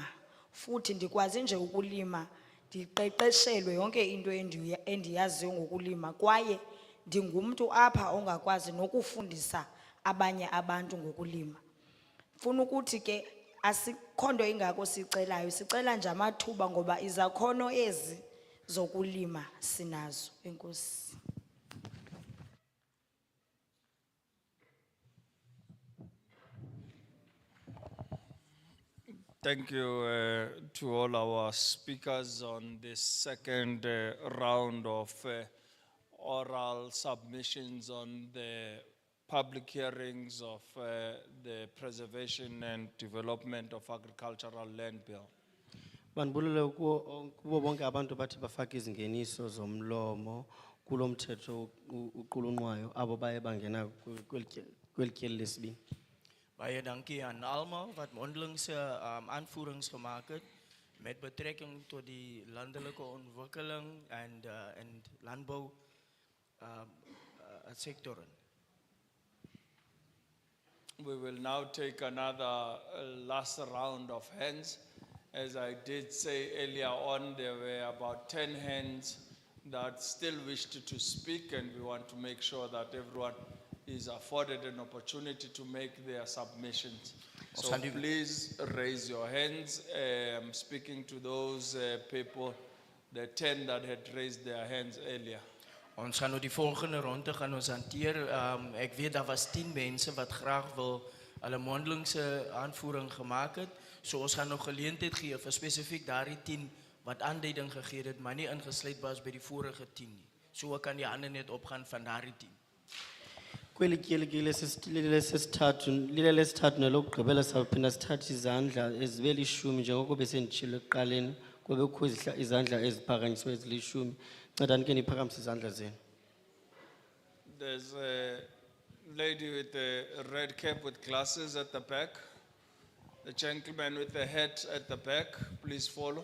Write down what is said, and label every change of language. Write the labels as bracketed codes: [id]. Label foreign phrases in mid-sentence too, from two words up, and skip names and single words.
[xh] Futhi ndikwazi nje ukulima, ndiqeqeshelwe yonke into endiyaziyo ngokulima, kwaye ndingumntu apha ongakwazi nokufundisa abanye abantu ngokulima. Mfuna ukuthi ke asikho nto ingako sicelayo, sicela nje amathuba ngoba izakhono ezi zokulima sinazo. Enkosi. [en] Thank you to all our speakers on this second round of oral submissions on the public hearings of the Preservation and Development of Agricultural Land Bill. [xh] Bandibulele kubo bonke abantu bathi bafaka izingeniso zomlomo kulo mthetho uqulunqwayo abo baye bangena kweli tyeli lesibini. [af] Baie dankie aan almal wat mondelingse aanvoerings gemaak het met betrekking tot die landelike ontwikkeling en landbou sektoren. [en] We will now take another last round of hands. As I did say earlier on, there were about 10 hands that still wished to speak, and we want to make sure that everyone is afforded an opportunity to make their submissions. So please raise your hands. I'm speaking to those people, the 10 that had raised their hands earlier. [af] Ons gaan nou die volgende ronde gaan ons hanteer. Ek weet daar was 10 mense wat graag wil hulle mondelingse aanvoering gemaak het. So ons gaan nog geleentheid gee vir spesifiek daardie 10 wat aanduiding gegee het, maar nie ingesluit was by die vorige 10 nie. So kan die hande net opgaan van daardie 10. [xh] Kweli tyeli lesithathu nelokugqibela sawuphinda sithathe izandla ezibe lishumi njengoko besenditshilo ekuqaleni kube kukho izandla eziphakanyisiwe ezilishumi. Ncedani ke niphakamise izandla zenu. [en] There's a lady with a red cap with glasses at the back. The gentleman with the hat at the back, please follow.